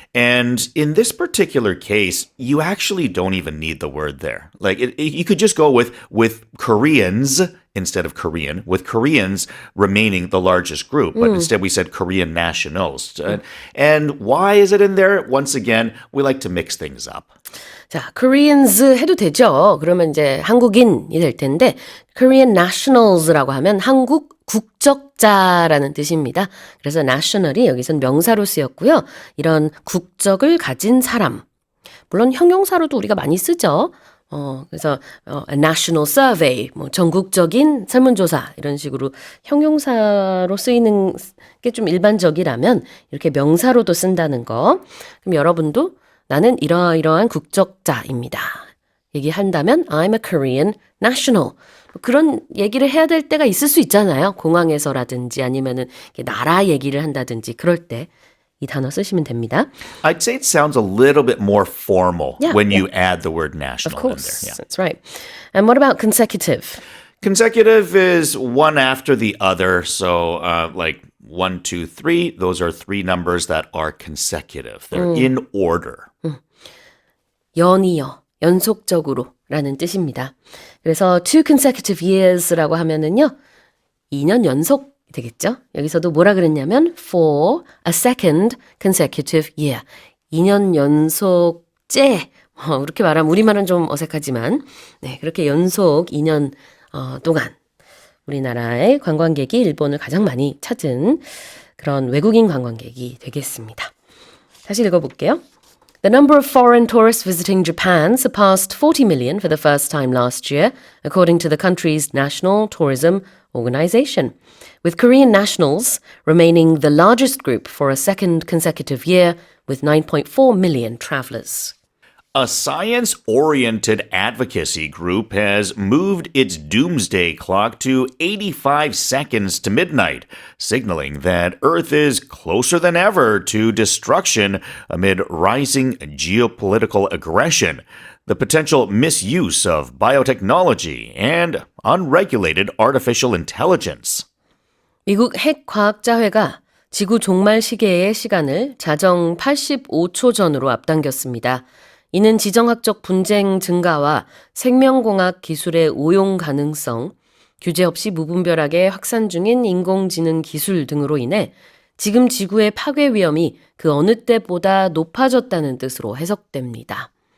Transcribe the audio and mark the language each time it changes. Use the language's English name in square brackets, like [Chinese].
[English] And in this particular case, you actually don't even need the word there. Like you could just go with Koreans instead of Korean, with Koreans remaining the largest group. But instead we said Korean nationals. And why is it in there? Once again, we like to mix things up. [Korean] 자, Koreans 해도 되죠. 그러면 이제 한국인이 될 텐데 Korean nationals라고 하면 한국 국적자라는 뜻입니다. 그래서 national이 여기선 명사로 쓰였고요. 이런 국적을 가진 사람. 물론 형용사로도 우리가 많이 쓰죠. 그래서 [English] a national survey, [Korean] 뭐 전국적인 설문조사 이런 식으로 형용사로 쓰이는 게 좀 일반적이라면 이렇게 명사로도 쓴다는 거. 그럼 여러분도 나는 이러이러한 국적자입니다. 얘기한다면 [English] I'm a Korean national. [Korean] 그런 얘기를 해야 될 때가 있을 수 있잖아요. 공항에서라든지 아니면은 나라 얘기를 한다든지 그럴 때 이 단어 쓰시면 됩니다. [English] I'd say it sounds a little bit more formal Yeah, when yeah. you add the word national Of course, in there. Yeah. that's right. And what about consecutive? Consecutive is one after the other. So like 1, 2, 3, those are three numbers that are consecutive. They're in order. [Korean] 연이어, 연속적으로 라는 뜻입니다. 그래서 [English] two consecutive years [Korean] 라고 하면은요, 2년 연속 되겠죠? 여기서도 뭐라 그랬냐면 [English] for a second consecutive year. [Korean] 2년 연속째. 이렇게 말하면 우리말은 좀 어색하지만 네, 그렇게 연속 2년 동안 우리나라의 관광객이 일본을 가장 많이 찾은 그런 외국인 관광객이 되겠습니다. 다시 읽어볼게요. [English] The number of foreign tourists visiting Japan surpassed 40 million for the first time last year, according to the country's National Tourism Organization, with Korean nationals remaining the largest group for a second consecutive year with 9.4 million travelers. A science-oriented advocacy group has moved its doomsday clock to 85 seconds to midnight, signaling that Earth is closer than ever to destruction amid rising geopolitical aggression, the potential misuse of biotechnology, and unregulated artificial intelligence. [Korean] 미국 핵과학자회가 지구 종말 시계의 시간을 자정 85초 전으로 앞당겼습니다. 이는 지정학적 분쟁 증가와 생명공학 기술의 오용 가능성, 규제 없이 무분별하게 확산 중인 인공지능 기술 등으로 인해 지금 지구의 파괴 위험이 그 어느 때보다 높아졌다는 뜻으로 해석됩니다.